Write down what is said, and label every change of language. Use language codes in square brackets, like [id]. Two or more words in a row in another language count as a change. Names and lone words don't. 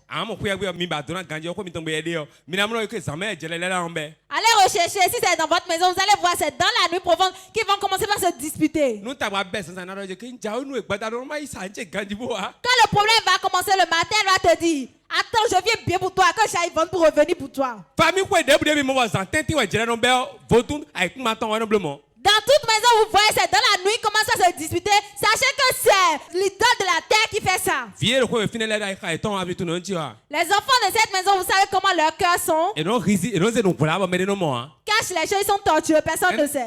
[fr] Allez rechercher, si c'est dans votre maison, vous allez voir, c'est dans la nuit profonde qu'ils vont commencer par se disputer. Quand le problème va commencer le matin, elle va te dire, Attends, je viens bien pour toi, que j'aille vendre pour revenir pour toi. [fon] Famille quoi de boude mi mo wa tenti wa jere no be vodun ai kuma ton wa no blemo. [fr] Dans toute maison, vous voyez, c'est dans la nuit, ils commencent à se disputer. Sachez que c'est l'idole de la terre qui fait ça. Les enfants de cette maison, vous savez comment leurs cœurs sont. Cache les choses, ils sont torturés, personne ne sait.